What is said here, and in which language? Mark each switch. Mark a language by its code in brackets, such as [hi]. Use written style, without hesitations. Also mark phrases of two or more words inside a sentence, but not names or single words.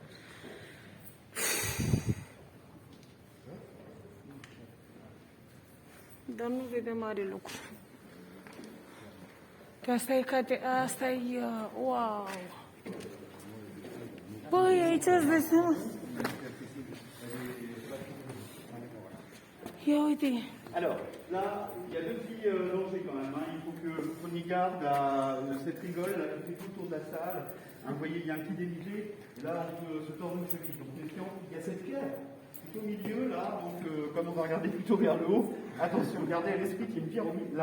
[ro] Dar nu vedem mare lucru. Că asta e, wow. Băi, aici îți dai seama? Ia uite. [fr] Alors, là, il y a deux petits dangers quand même. Hein. Il faut que vous preniez garde à cette rigole là, qui fait tout autour de la salle. Hein, vous voyez, il y a un petit dénivelé. Là, on peut se tordre une cheville. Donc, méfiant. Il y a cette pierre tout au milieu, là. Donc, comme on va regarder plutôt vers le haut, attention, gardez à l'esprit qu'il y a une pierre au milieu, là.